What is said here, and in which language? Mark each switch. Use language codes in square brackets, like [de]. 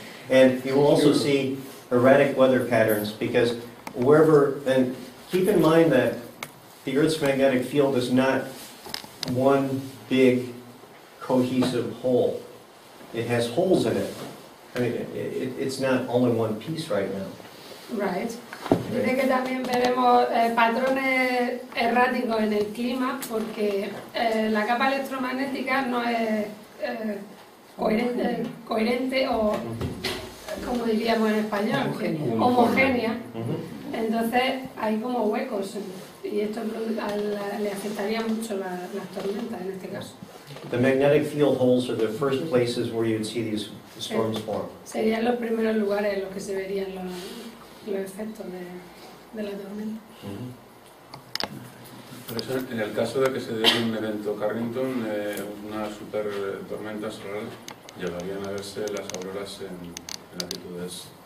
[en] And you will also see erratic weather patterns because wherever, and keep in mind that the Earth's magnetic field is not one big cohesive whole. It has holes in it. I mean, it's not only one piece right now. Right. [es] Dice que también veremos patrones erráticos en el clima porque la capa electromagnética no es coherente o, como diríamos en español, homogénea. Entonces hay como huecos y esto le afectaría mucho las tormentas en este caso. [en] The magnetic field holes are the first places where you'd see these storms form. [es] Serían los primeros lugares en los que se verían los efectos de la tormenta. Por eso, en el caso de que se dé un evento Carrington, una super tormenta solar, llegarían a verse las auroras en latitudes